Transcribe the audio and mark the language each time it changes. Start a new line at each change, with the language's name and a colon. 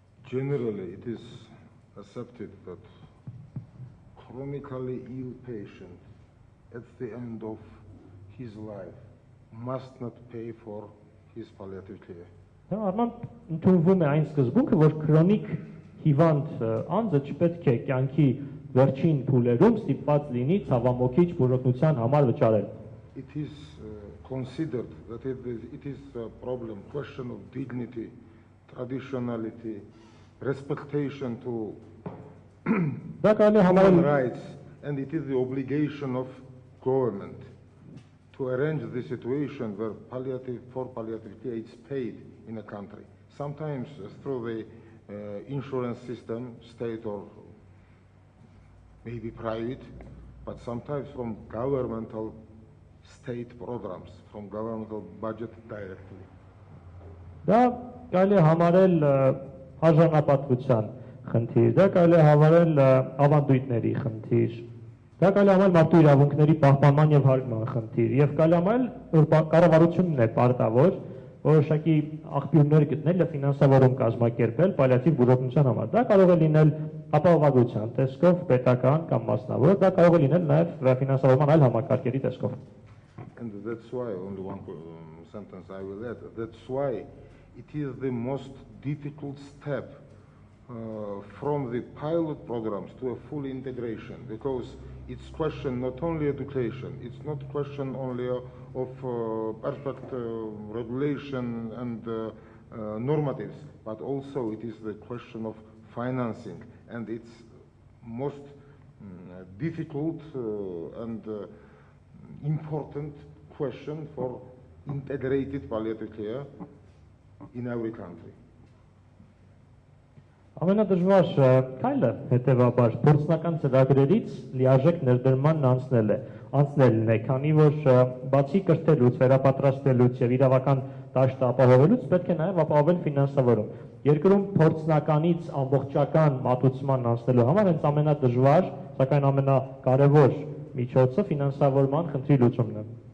English: Generally, it is accepted that chronically ill patient at the end of his life must not pay for his palliative care.
Armenian: Արման ընդունվում է այն սկզբունքը, որ քրոնիկ հիվանդ անձը չպետք է կյանքի վերջին փուլերում ստիպված լինի ցավամոքիչ բուժօգնության համար վճարել։
English: It is considered that it is a question of dignity, traditionality, respectation to human rights, and it is the obligation of government to arrange the situation where palliative care is paid in a country. Sometimes through the insurance system, state or maybe private, but sometimes from governmental state programs, from governmental budget directly.
Armenian: Դա կարելի է համարել արժանապատվության խնդիր, դա կարելի է համարել ավանդույթների խնդիր, դա կարելի է համարել մարդու իրավունքների պահպանման եւ հարգման խնդիր, եւ կարելի է համարել որ կառավարությունն է պարտավոր որոշակի աղբյուրներ գտնել եւ ֆինանսավորում կազմակերպել պալիատիվ բուժօգնության համար։ Դա կարող է լինել ապահովագրության տեսքով, պետական կամ մասնավոր, դա կարող է լինել նաեւ ֆինանսավորման այլ համակարգերի տեսքով։
English: And that's why, only one sentence I will add, that's why it is the most difficult step from the pilot programs to a full integration, because it's question not only education, it's not question only of perfect regulation and normatives, but also it is the question of financing, and it's most difficult and important question for integrated palliative care in every country.
Armenian: Ամենադժվար քայլը հետևաբար փորձնական ծրագրերից լիարժեք ներդրմանն անցնելն է, քանի որ բացի կրթելուց, վերապատրաստելուց եւ իրավական դաշտը ապահովելուց պետք է նաեւ ապահովել ֆինանսավորում։ Երկրում փորձնականից ամբողջական մատուցման անցնելու համար հենց ամենադժվար, սակայն ամենակարևոր միջոցը ֆինանսավորման խնդրի լուծումն է։